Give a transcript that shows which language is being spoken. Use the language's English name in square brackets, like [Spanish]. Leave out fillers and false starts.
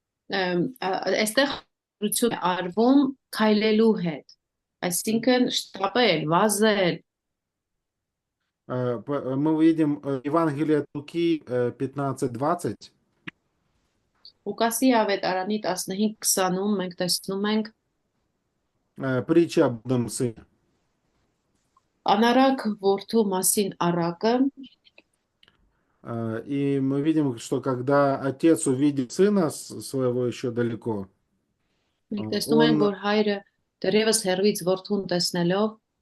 [Armenian] Այստեղ ռություն է արվում քայլելու հետ։ Այսինքն շտապել, վազել։ [Russian] Мы видим Евангелие от Луки 15:20. [Armenian] Ղուկասի ավետարանի 15:20-ում մենք տեսնում ենք [Russian] Притча об одном сыне. [Armenian] անարակ որդու մասին առակը, [Russian] И мы видим, что когда отец увидит сына своего еще далеко, [Armenian] մենք տեսնում ենք, [Russian] он, [Armenian] որ հայրը դեռևս հեռվից որդուն տեսնելով